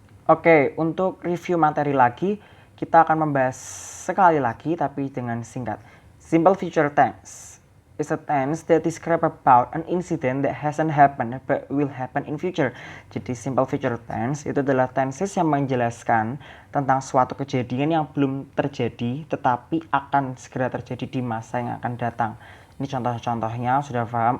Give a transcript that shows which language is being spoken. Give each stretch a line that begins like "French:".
Indonesian: Oke, untuk review materi lagi, kita akan membahas sekali lagi tapi dengan singkat.
English: Simple future tense is a tense that describe about an incident that hasn't happened but will happen in future.
Indonesian: Jadi simple future tense itu adalah tenses yang menjelaskan tentang suatu kejadian yang belum terjadi tetapi akan segera terjadi di masa yang akan datang. Ini contoh-contohnya sudah paham.